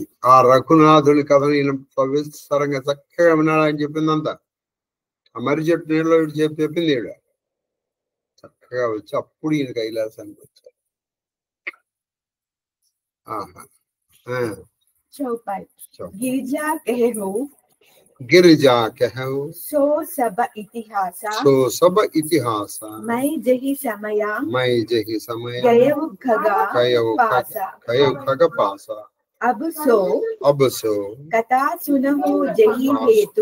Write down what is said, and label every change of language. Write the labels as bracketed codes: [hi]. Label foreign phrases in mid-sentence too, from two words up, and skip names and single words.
[te] ఆ రఘునాథుని కథను ఈయన పవిత్రంగా చక్కగా వినాలని చెప్పిందంతా. ఆ మరి చెప్పిన చెప్పింది ఈవిడ చక్కగా వచ్చి అప్పుడు ఈయన కైలాసానికి వచ్చారు. [awa] चौपाई गिरजा कहो गिरजा कहो सो सब इतिहासा सो सब इतिहासा मैं जही समया मैं जही समय गयव खगा पासा खग पासा अब सो कथा सुनहु जही हेतु